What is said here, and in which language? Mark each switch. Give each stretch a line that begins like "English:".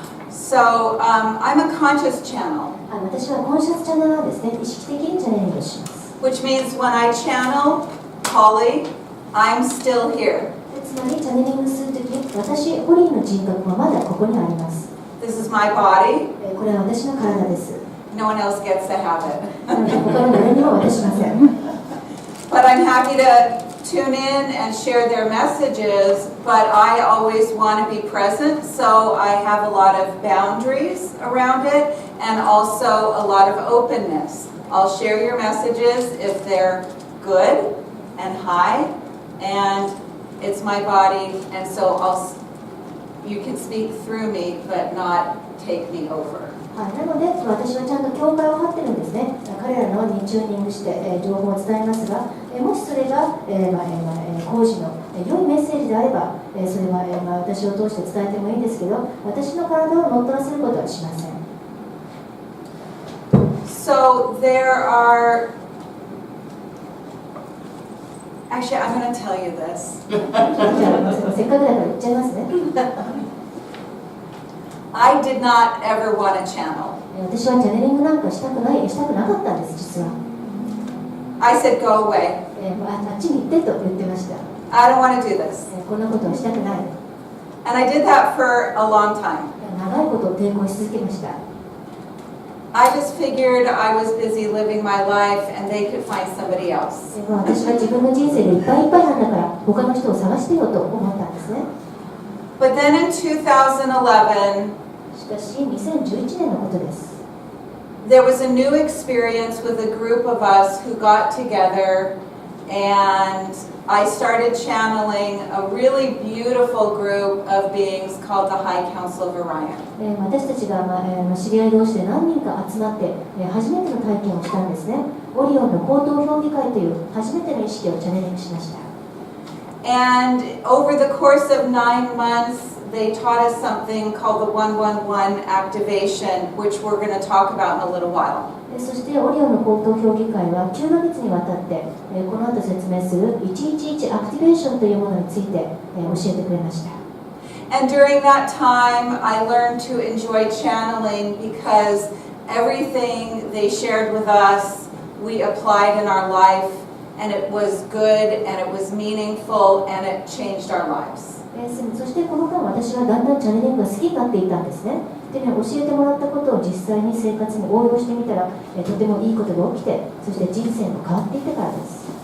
English: So I'm a conscious channel,
Japanese: 私はコンシャスチャネラーですね。意識的にチャネリングします。
English: which means when I channel Polly, I'm still here.
Japanese: つまりチャネリングするとき、私、ホリーの人格はまだここにあります。
English: This is my body.
Japanese: これは私の体です。
English: No one else gets to have it.
Japanese: 他の誰にも渡しません。
English: But I'm happy to tune in and share their messages, but I always want to be present, so I have a lot of boundaries around it and also a lot of openness. I'll share your messages if they're good and high, and it's my body, and so you can speak through me, but not take me over.
Japanese: なので私はちゃんと境界を張ってるんですね。彼らのにチューニングして情報を伝えますが、もしそれが講師の良いメッセージであれば、それは私を通して伝えてもいいんですけど、私の体を乗っ取らせることはしません。
English: So there are. Actually, I'm going to tell you this.
Japanese: じゃあせっかくだから言っちゃいますね。
English: I did not ever want to channel.
Japanese: 私はチャネリングなんかしたくなかったんです、実は。
English: I said, go away.
Japanese: あっちに行ってと言ってました。
English: I don't want to do this.
Japanese: こんなことはしたくない。
English: And I did that for a long time.
Japanese: 長いこと抵抗し続けました。
English: I just figured I was busy living my life and they could find somebody else.
Japanese: 私は自分の人生でいっぱいいっぱいなんだから、他の人を探してよと思ったんですね。
English: But then in 2011,
Japanese: しかし2011年のことです。
English: there was a new experience with a group of us who got together, and I started channeling a really beautiful group of beings called the High Council of Orion.
Japanese: 私たちが知り合い同士で何人か集まって初めての体験をしたんですね。オリオンの高等評議会という初めての意識をチャネリングしました。
English: And over the course of 9 months, they taught us something called the 111 activation, which we're going to talk about in a little while.
Japanese: そしてオリオンの高等評議会は9ヶ月にわたってこの後説明する111アクティベーションというものについて教えてくれました。
English: And during that time, I learned to enjoy channeling because everything they shared with us, we applied in our life, and it was good, and it was meaningful, and it changed our lives.
Japanese: そしてこの間私はだんだんチャネリングが好きになっていたんですね。でね、教えてもらったことを実際に生活に応用してみたらとてもいいことが起きて、そして人生も変わっていったからです。